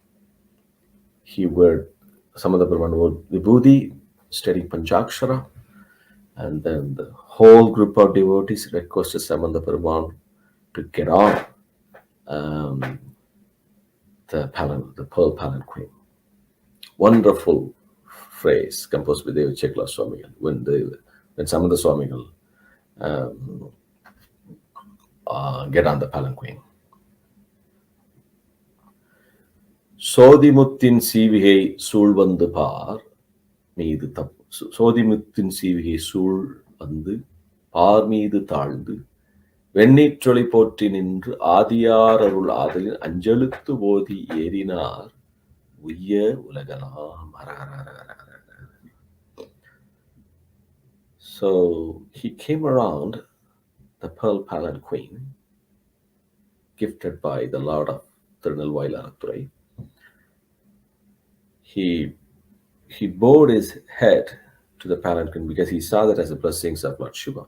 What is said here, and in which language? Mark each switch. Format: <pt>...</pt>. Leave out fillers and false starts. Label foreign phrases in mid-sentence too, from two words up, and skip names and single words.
<en>Samandaperuman wore vibhuti, studying Panchakshara, and then the whole group of devotees requested Samandaperuman to get on the pearl palanquin. Wonderful phrase composed by Deva Chekla Swamigal when Samanda Swamigal get on the palanquin.</en> <ta>சோதி முத்தின் சிவிகை சூழ்வந்து பார் மீது சோதி முத்தின் சிவிகை சூழ்வந்து பார் மீது தாழ்ந்து வெண்ணீற்றொளி போற்றி நின்று ஆதியார் அருள் ஆதலின் அஞ்செழுத்து ஓதி ஏறினார் உய்ய உலகலாம்.</ta> <en>So he came around the pearl palanquin gifted by the Lord of Tirunelvayil Arathurai. He bowed his head to the palanquin because he saw that as the blessings of Lord Shiva.</en>